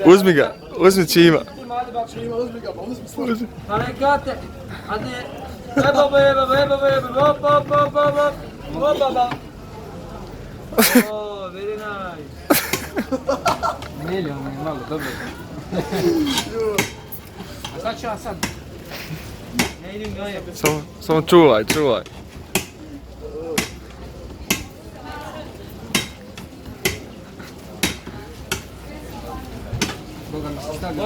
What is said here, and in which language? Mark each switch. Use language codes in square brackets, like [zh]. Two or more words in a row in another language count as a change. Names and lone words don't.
[sr] Uzmi ga, uzmi Čima. [tr] Hadi bak. [sr] Uzmi ga, uzmi. [tr] Hareket et. Hadi. Ye baba ye baba. Hop. Hop baba. [en] Oh, very nice. [sr] Melio, malo, dobro. A sad ću ja sad. Ne idem ga je. Samo čuvaj. Boga mi se stavlja.